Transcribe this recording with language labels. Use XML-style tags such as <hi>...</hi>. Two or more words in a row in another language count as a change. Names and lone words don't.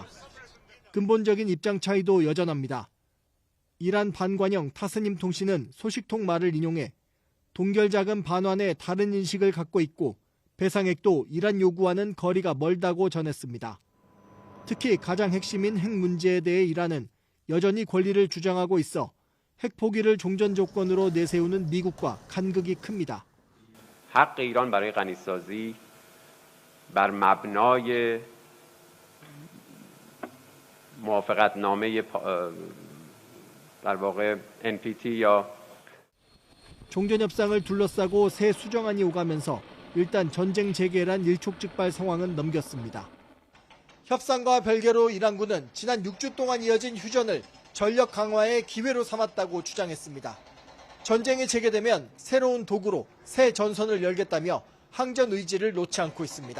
<ko>근본적인 입장 차이도 여전합니다. 이란 반관영 타스님 통신은 소식통 말을 인용해 동결 자금 반환에 다른 인식을 갖고 있고 배상액도 이란 요구와는 거리가 멀다고 전했습니다. 특히 가장 핵심인 핵 문제에 대해 이란은 여전히 권리를 주장하고 있어 핵 포기를 종전 조건으로 내세우는 미국과 간극이 큽니다.</ko> <fa>حق ایران برای غنیسازی بر مبنای موافقتنامه در واقع NPT یا</fa> <ko>종전협상을 둘러싸고 새 수정안이 오가면서 일단 전쟁 재개란 일촉즉발 상황은 넘겼습니다. 협상과 별개로 이란군은 지난 6주 동안 이어진 휴전을 전력 강화의 기회로 삼았다고 주장했습니다. 전쟁이 재개되면 새로운 도구로 새 전선을 열겠다며 항전 의지를 놓지 않고 있습니다.</ko>